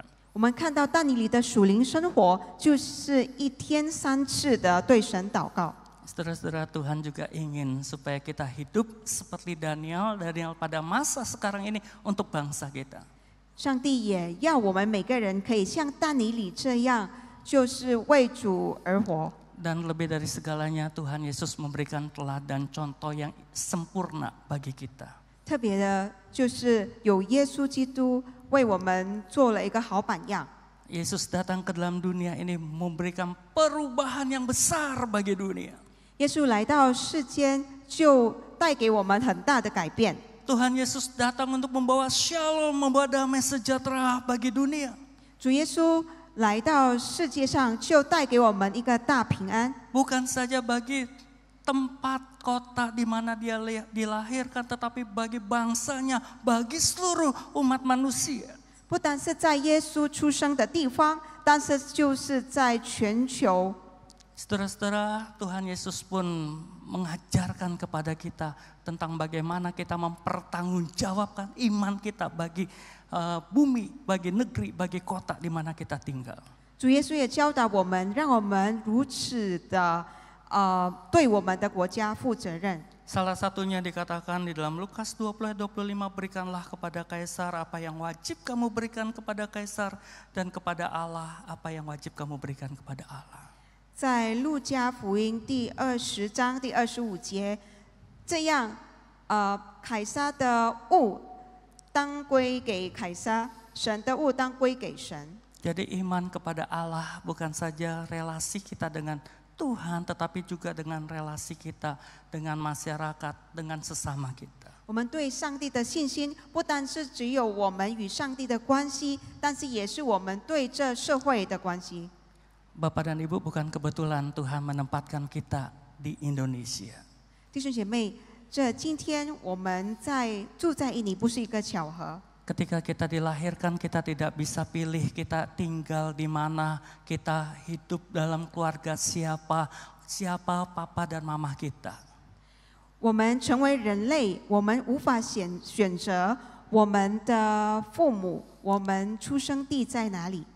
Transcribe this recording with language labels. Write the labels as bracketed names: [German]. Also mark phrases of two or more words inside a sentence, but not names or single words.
[Chinese] 我们看到但以理的属灵生活，就是一天3次的对神祷告。 [Indonesian] Saudara-saudara, Tuhan juga ingin supaya kita hidup seperti Daniel pada masa sekarang ini untuk bangsa kita. [Chinese] 上帝也要我们每个人可以像但以理这样，就是为主而活。 [Indonesian] Dan lebih dari segalanya Tuhan Yesus memberikan teladan contoh yang sempurna bagi kita. [Chinese] 特别的就是有耶稣基督为我们做了一个好榜样。 [Indonesian] Yesus datang ke dalam dunia ini memberikan perubahan yang besar bagi dunia. [Chinese] 耶稣来到世间，就带给我们很大的改变。 [Indonesian] Tuhan Yesus datang untuk membawa shalom, membawa damai sejahtera bagi dunia. [Chinese] 主耶稣来到世界上，就带给我们一个大平安。 [Indonesian] Bukan saja bagi tempat kota di mana dia dilahirkan, tetapi bagi bangsanya, bagi seluruh umat manusia. [Chinese] 不单是在耶稣出生的地方，但是就是在全球。 [Indonesian] Saudara-saudara, Tuhan Yesus pun mengajarkan kepada kita tentang bagaimana kita mempertanggungjawabkan iman kita bagi bumi, bagi negeri, bagi kota di mana kita tinggal. [Chinese] 主耶稣也教导我们，让我们如此的对我们的国家负责任。 [Indonesian] Salah satunya dikatakan di dalam Lukas 20 ayat 25, berikanlah kepada Kaisar apa yang wajib kamu berikan kepada Kaisar, dan kepada Allah apa yang wajib kamu berikan kepada Allah. [Chinese] 在路加福音第20章第25节，这样，凯撒的物当归给凯撒，神的物当归给神。 [Indonesian] Jadi iman kepada Allah bukan saja relasi kita dengan Tuhan, tetapi juga dengan relasi kita dengan masyarakat, dengan sesama kita. [Chinese] 我们对上帝的信心，不单是只有我们与上帝的关系，但是也是我们对这社会的关系。 [Indonesian] Bapak dan Ibu, bukan kebetulan Tuhan menempatkan kita di Indonesia. [Chinese] 弟兄姐妹，这今天我们住在印尼，不是一个巧合。 [Indonesian] Ketika kita dilahirkan, kita tidak bisa pilih kita tinggal di mana, kita hidup dalam keluarga siapa papa dan mama kita. [Chinese] 我们成为人类，我们无法选择我们的父母，我们出生地在哪里。